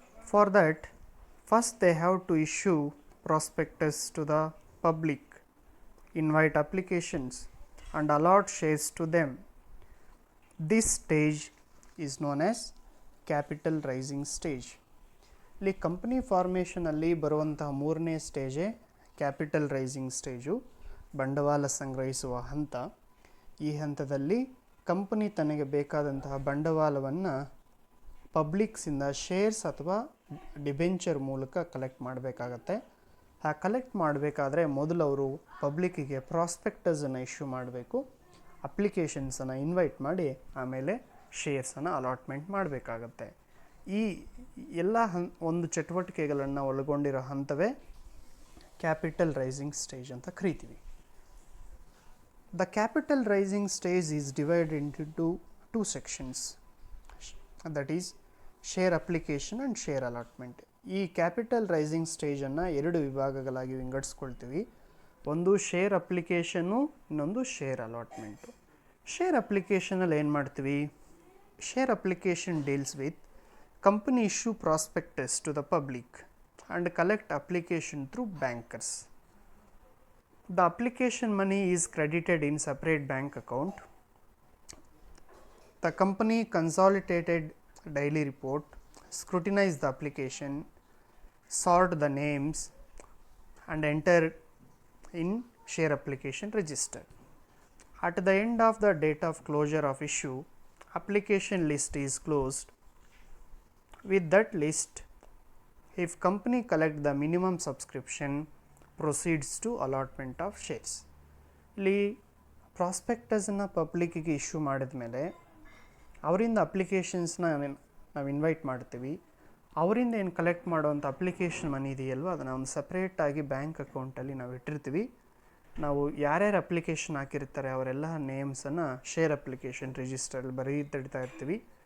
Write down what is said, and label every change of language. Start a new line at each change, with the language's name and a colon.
English: For that, first they have to issue prospectus to the public, invite applications and allot shares to them. This stage is known as capital rising stage.
Kannada: ಇಲ್ಲಿ company ಫಾರ್ಮೇಷನಲ್ಲಿ ಬರುವಂತಹ ಮೂರನೇ ಸ್ಟೇಜೇ capital rising stage, ಬಂಡವಾಳ ಸಂಗ್ರಹಿಸುವ ಹಂತ. ಈ ಹಂತದಲ್ಲಿ company ತನಗೆ ಬೇಕಾದಂತಹ ಬಂಡವಾಳವನ್ನು ಪಬ್ಲಿಕ್ಸಿಂದ ಶೇರ್ಸ್ ಅಥವಾ ಡಿಬೆಂಚರ್ ಮೂಲಕ ಕಲೆಕ್ಟ್ ಮಾಡಬೇಕಾಗತ್ತೆ. ಆ ಕಲೆಕ್ಟ್ ಮಾಡಬೇಕಾದ್ರೆ ಮೊದಲು ಅವರು ಪಬ್ಲಿಕ್ಕಿಗೆ ಪ್ರಾಸ್ಪೆಕ್ಟಸನ್ನು ಇಶ್ಯೂ ಮಾಡಬೇಕು, ಅಪ್ಲಿಕೇಶನ್ಸನ್ನು ಇನ್ವೈಟ್ ಮಾಡಿ ಆಮೇಲೆ ಶೇರ್ಸನ್ನು ಅಲಾಟ್ಮೆಂಟ್ ಮಾಡಬೇಕಾಗತ್ತೆ. ಈ ಎಲ್ಲ ಒಂದು ಚಟುವಟಿಕೆಗಳನ್ನು ಒಳಗೊಂಡಿರೋ ಹಂತವೇ ಕ್ಯಾಪಿಟಲ್ ರೈಸಿಂಗ್ ಸ್ಟೇಜ್ ಅಂತ ಕರಿತೀವಿ.
English: The capital rising stage is divided into two sections, that is share application and share allotment.
Kannada: ಈ ಕ್ಯಾಪಿಟಲ್ ರೈಸಿಂಗ್ ಸ್ಟೇಜನ್ನು ಎರಡು ವಿಭಾಗಗಳಾಗಿ ವಿಂಗಡಿಸ್ಕೊಳ್ತೀವಿ. ಒಂದು ಶೇರ್ ಅಪ್ಲಿಕೇಶನ್ನು, ಇನ್ನೊಂದು ಶೇರ್ ಅಲಾಟ್ಮೆಂಟು. ಶೇರ್ ಅಪ್ಲಿಕೇಶನಲ್ಲಿ ಏನು ಮಾಡ್ತೀವಿ?
English: Share application deals with company issue prospectus to the public and collect application through bankers. The application money is credited in separate bank account. The company consolidated daily report, scrutinize the application, sort the names and enter in share application register. At the end of the date of closure of issue, application list is closed. With that list, if company collect the minimum subscription, proceeds to allotment of shares.
Kannada: ಇಲ್ಲಿ ಪ್ರಾಸ್ಪೆಕ್ಟಸನ್ನು ಪಬ್ಲಿಕ್ಕಿಗೆ issue ಮಾಡಿದ ಮೇಲೆ ಅವರಿಂದ ಅಪ್ಲಿಕೇಶನ್ಸ್ನ ನಾವು invite ಮಾಡ್ತೀವಿ. ಅವರಿಂದ ಏನು collect ಮಾಡುವಂಥ application money ಇದೆಯಲ್ವ, ಅದನ್ನು ಒಂದು ಸಪ್ರೇಟಾಗಿ ಬ್ಯಾಂಕ್ ಅಕೌಂಟಲ್ಲಿ ನಾವು ಇಟ್ಟಿರ್ತೀವಿ. ನಾವು ಯಾರ್ಯಾರು ಅಪ್ಲಿಕೇಶನ್ ಹಾಕಿರ್ತಾರೆ ಅವರೆಲ್ಲ ನೇಮ್ಸನ್ನು ಶೇರ್ ಅಪ್ಲಿಕೇಶನ್ ರಿಜಿಸ್ಟರಲ್ಲಿ ಬರೀತಿಡ್ತಾ ಇರ್ತೀವಿ.